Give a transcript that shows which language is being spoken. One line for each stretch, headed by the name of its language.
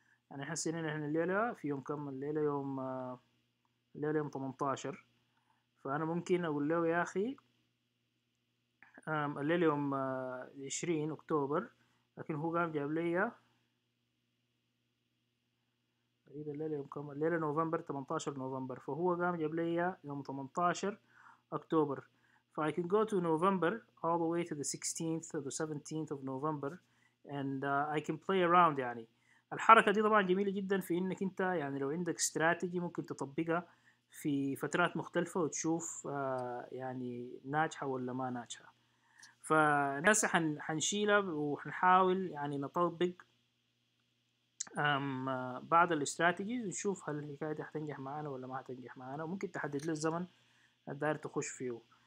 Arabic: يعني حسنا ان احنا الليلة في يوم كم؟ الليلة يوم الليلة يوم 18، فانا ممكن اقول له يا اخي الليلة يوم 20 اكتوبر، لكن هو قام جاب لي تقريبا الليلة يوم كم؟ الليلة نوفمبر 18 نوفمبر، فهو قام جاب لي يوم 18 أكتوبر.
English: ف I can go to November all the way to the 16th or the 17th of November and I can play around.
Arabic: يعني الحركة دي طبعا جميلة جدا في إنك أنت يعني لو عندك استراتيجي ممكن تطبقها في فترات مختلفة وتشوف يعني ناجحة ولا ما ناجحة. فناسا حنشيلها وحنحاول يعني نطبق بعض الاستراتيجيز ونشوف هل الحكاية دي هتنجح معانا ولا ما هتنجح معانا، وممكن تحدد له الزمن الداير تخش فيه.